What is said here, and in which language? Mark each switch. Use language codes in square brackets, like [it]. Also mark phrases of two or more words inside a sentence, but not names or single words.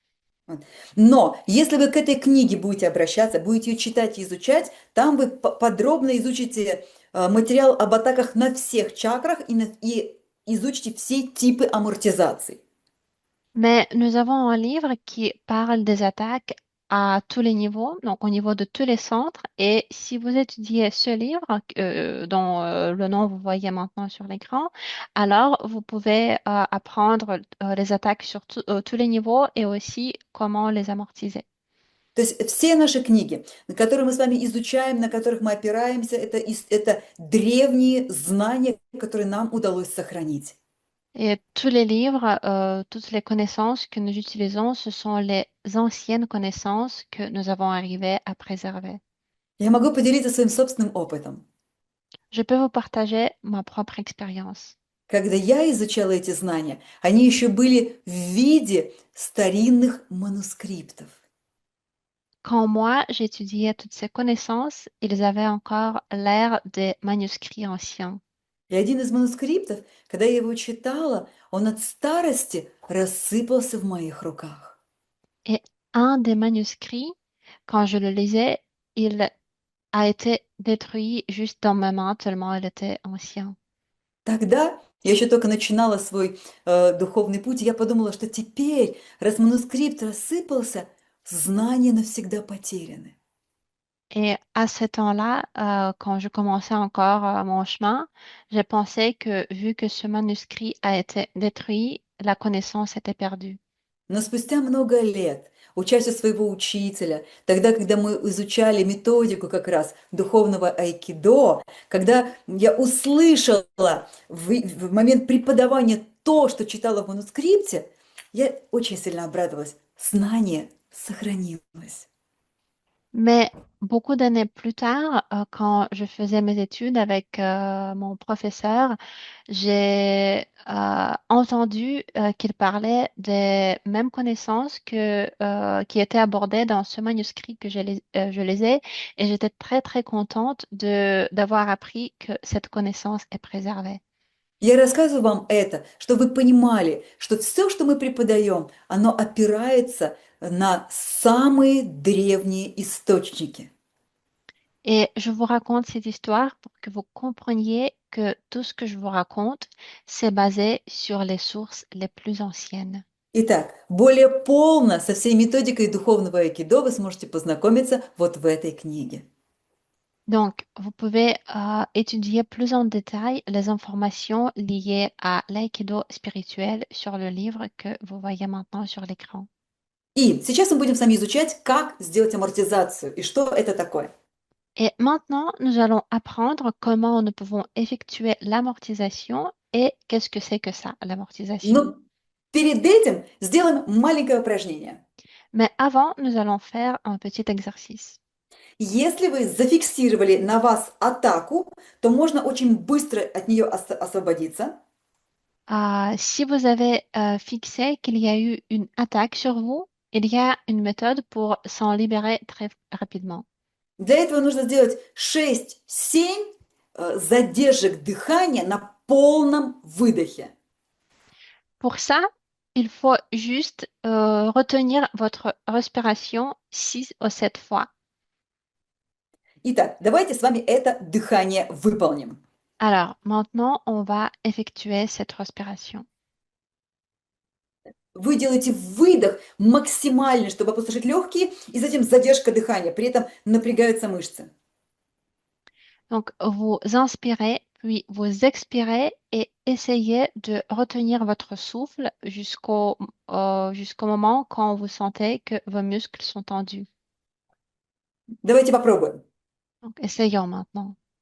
[ru] Но если вы к этой книге будете обращаться, будете ее читать и изучать, там вы подробно изучите материал об атаках на всех чакрах и изучите все типы амортизаций. [fr] Mais nous avons un livre qui parle des attaques à tous les niveaux, donc au niveau de tous les centres. Et si vous étudiez ce livre, dont le nom vous voyez maintenant sur l'écran, alors vous pouvez apprendre les attaques sur tous les niveaux et aussi comment les amortiser. [ru] То есть все наши книги, на которые мы с вами изучаем, на которых мы опираемся, это древние знания, которые нам удалось сохранить. [fr] Et tous les livres, toutes les connaissances que nous utilisons, ce sont les anciennes connaissances que nous avons arrivé à préserver. [ru] Я могу поделиться своим собственным опытом. [fr] Je peux vous partager ma propre expérience. [ru] Когда я изучала эти знания, они еще были в виде старинных манускриптов. [fr] Quand moi, j'étudiais toutes ces connaissances, ils avaient encore l'air des manuscrits anciens. [ru] И один из манускриптов, когда я его читала, он от старости рассыпался в моих руках. [fr] Et un des manuscrits, quand je le lisais, il a été détruit juste dans ma main tellement il était ancien. [ru] Тогда я еще только начинала свой духовный путь, и я подумала, что теперь, раз манускрипт рассыпался, знания навсегда потеряны. [fr] Et à ce temps-là, quand je commençais encore mon chemin, j'ai pensé que vu que ce manuscrit a été détruit, la connaissance était perdue. [ru] Но спустя много лет, учась у своего учителя, тогда, когда мы изучали методику как раз духовного айкидо, когда я услышала в момент преподавания то, что читала в манускрипте, я очень сильно обрадовалась. Знание сохранилось. [fr] Mais beaucoup d'années plus tard, quand je faisais mes études avec mon professeur, j'ai entendu qu'il parlait des mêmes connaissances qui étaient abordées dans ce manuscrit que je lisais, et j'étais très très contente d'avoir appris que cette connaissance est préservée. [ru] Я рассказываю вам это, чтобы вы понимали, что все, что мы преподаем, оно опирается на самые древние источники. [fr] Et je vous raconte cette histoire pour que vous compreniez que tout ce que je vous raconte, c'est basé sur les sources les plus anciennes. [ru] Итак, более полно со всей методикой духовного айкидо вы сможете познакомиться вот в этой книге. [fr] Donc, vous pouvez étudier plus en détail les informations liées à l'aïkido spirituel sur le livre que vous voyez maintenant sur l'écran. [ru] И сейчас мы будем с вами изучать, как сделать амортизацию и что это такое. [fr] Et maintenant, nous allons apprendre comment nous pouvons effectuer l'amortisation et qu'est-ce que c'est que ça, l'amortisation. [ru] Но перед этим сделаем маленькое упражнение. [fr] Mais avant, nous allons faire un petit exercice. [ru] Если вы зафиксировали на вас атаку, то можно очень быстро от нее освободиться. [fr] Si vous avez fixé qu'il y a eu une attaque sur vous, il y a une méthode pour s'en libérer très rapidement. [ru] Для этого нужно сделать 6-7 задержек дыхания на полном выдохе. [fr] Pour ça, il faut juste retenir votre respiration 6 ou 7 fois. [ru] Итак, давайте с вами это дыхание выполним. [fr] Alors, maintenant, on va effectuer cette respiration. [ru] Вы делаете выдох максимальный, чтобы опустошить легкие, и затем задержка дыхания. При этом напрягаются мышцы. [fr] Donc, vous inspirez, puis vous expirez et essayez de retenir votre souffle jusqu'au moment quand vous sentez que vos muscles sont tendus. [ru] Давайте попробуем. [fr] Donc, essayons maintenant.